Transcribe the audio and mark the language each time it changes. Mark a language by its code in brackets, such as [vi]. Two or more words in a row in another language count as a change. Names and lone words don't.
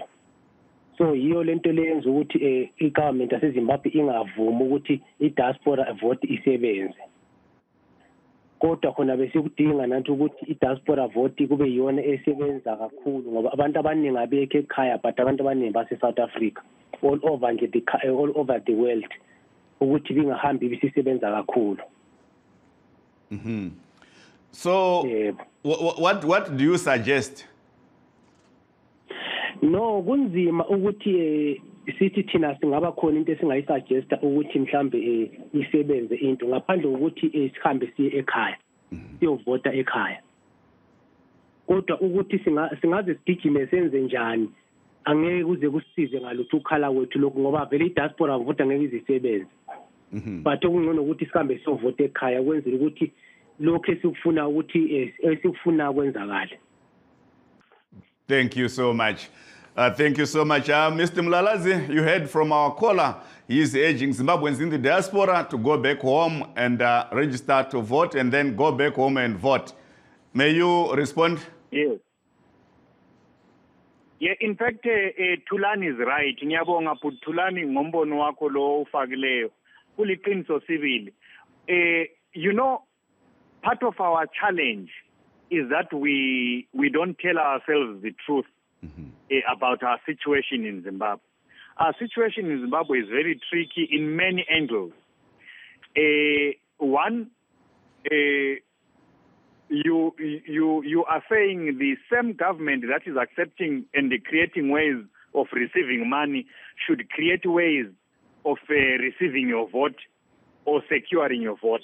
[nd] So yiyo lento leyenza ukuthi i-government yaseZimbabwe ingavumi ukuthi i- [en] diaspora vote [nd] isebenze. Kodwa khona besikudinga nathi ukuthi i- [en] diaspora vote [nd] kube yiyona esebenza kakhulu ngoba abantu abaningi abekho ekhaya but abantu abaningi base-South Africa [en] all over the world [nd] ukuthi bingahambi bisisebenza kakhulu. [en] So what do you suggest? No, [nd] kunzima ukuthi sithi thina singaba khona into esingayisuggesta ukuthi mhlambe isebenze into ngaphandle ukuthi sihambe siye ekhaya siyovota ekhaya. Kodwa ukuthi singaze sigijime senze njani angeke kuze kusisize ngalutho ukhala kwethu lokho ngoba vele i-diaspora vote angeke izisebenze. But okungcono ukuthi sihambe siyovota ekhaya kwenzela ukuthi lokho esikufuna ukuthi esikufuna kwenzakala. [en] Thank you so much. Thank you so much. Mr. Mlalazi, you heard from our caller. He is urging Zimbabweans in the diaspora to go back home and register to vote and then go back home and vote. May you respond? Yes. Yeah, in fact, Thulani is right. [nd] Ngiyabonga but Thulani ngombono wakho lo ufakileyo. Kuliqiniso sibili. [en] You know, part of our challenge is that we don't tell ourselves the truth about our situation in Zimbabwe. Our situation in Zimbabwe is very tricky in many angles. One, you are saying the same government that is accepting and creating ways of receiving money should create ways of receiving your vote or securing your vote.